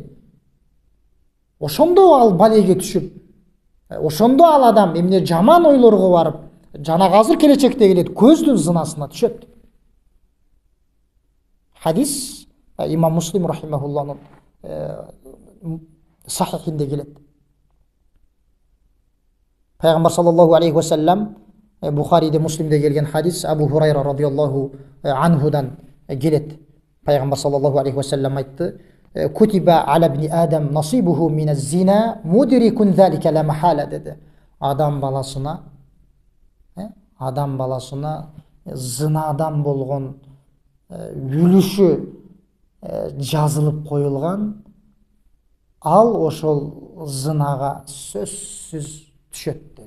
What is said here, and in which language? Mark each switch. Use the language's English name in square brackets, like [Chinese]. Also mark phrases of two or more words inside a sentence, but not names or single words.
[Kyrgyz] Ошондо ал балеге түшүп, ошондо ал адам эмне жаман ойлорго барып, жана азыр келечекте келет, көздүн зынасына түшөт. Хадис имам Муслим рахимахуллахнын сахихинде келет. Пайгамбар [Arabic] صلى الله عليه وسلم [Kyrgyz] Бухариде, Муслимде келген хадис, Абу Хурайра [Arabic] رضي الله عنه [Kyrgyz] келет. [Arabic] Пайгамбар صلى الله عليه وسلم айтты: "كتب على ابن آدم نصيبه من الزنا مدرك ذلك لا محالة" деди. [Kyrgyz] Адам баласына зынадан болгон үлүшү жазылып коюлган, ал ошол зынага сөзсүз түшөт деди.